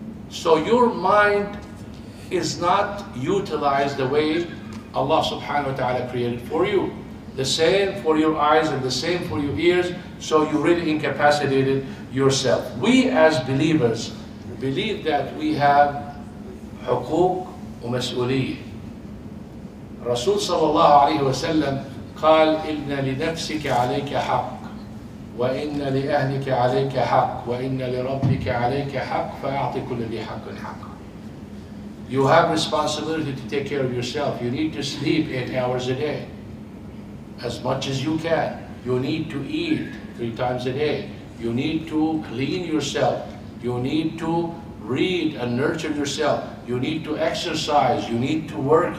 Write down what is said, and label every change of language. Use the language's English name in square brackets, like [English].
[English] So your mind is not utilized the way Allah subhanahu wa ta'ala created for you. The same for your eyes and the same for your ears, so you really incapacitated yourself. We as believers believe that we have [Arabic] حقوق ومسؤولية. Rasul sallallahu alayhi wa sallam قال إن لنفسك عليك حق وإن لأهلك عليك حق وإن لربك عليك حق فأعط كل ذي حق حقه. [English] You have responsibility to take care of yourself. You need to sleep 8 hours a day, as much as you can. You need to eat 3 times a day. You need to clean yourself. You need to read and nurture yourself. You need to exercise. You need to work.